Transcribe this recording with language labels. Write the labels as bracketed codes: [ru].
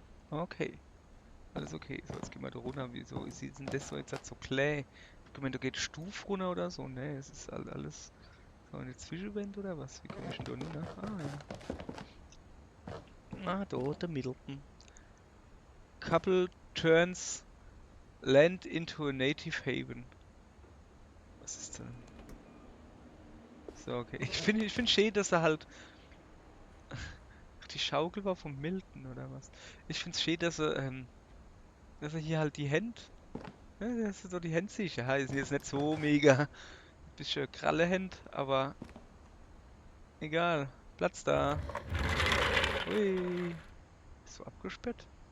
[de] Okay. Alles okay. So, jetzt gehen wir da runter. Wieso ist denn das so jetzt halt so klein? Ich meine, da geht Stufe runter oder so? Ne, es ist halt alles so eine Zwischenwand oder was? Wie komme ich denn da hin? Ne? Ah, ja. Ah, da, der Middleton. [en] Couple turns land into a native haven. [de] Was ist denn? So, okay. Ich finde schön, dass er halt. Ach, die Schaukel war vom Milton oder was? Ich finde es schön, dass er hier halt die Hände. Ja, das ist so die Hände sicher. Ja, ist jetzt nicht so mega. Bisschen kralle Hände, aber. Egal. Platz da. Ui. Ist so abgesperrt?